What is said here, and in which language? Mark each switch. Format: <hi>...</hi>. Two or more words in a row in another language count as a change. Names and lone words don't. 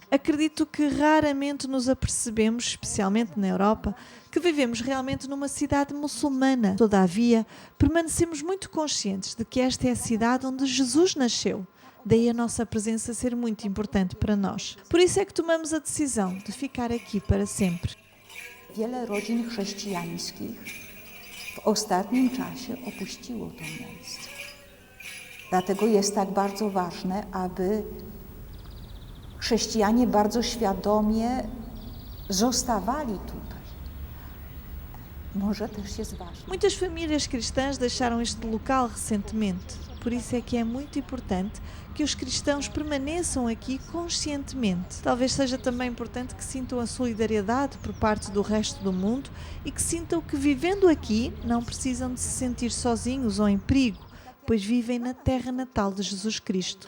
<pt>Acredito que raramente nos apercebemos, especialmente na Europa, que vivemos realmente numa cidade muçulmana. Todavia, permanecemos muito conscientes de que esta é a cidade onde Jesus nasceu. Daí a nossa presença ser muito importante para nós. Por isso é que tomamos a decisão de ficar aqui para sempre.</pt> <pl>Wiele rodzin chrześcijańskich w ostatnim czasie opuściło to miejsce. Dlatego jest tak bardzo ważne, aby chrześcijanie bardzo świadomie zostawali tutaj. Może też jest ważne.</pl> <pt>Muitas famílias cristãs deixaram este local recentemente. Por isso é que é muito importante que os cristãos permaneçam aqui conscientemente. Talvez seja também importante que sintam a solidariedade por parte do resto do mundo e que sintam que vivendo aqui não precisam de se sentir sozinhos ou em perigo, pois vivem na terra natal de Jesus Cristo.</pt>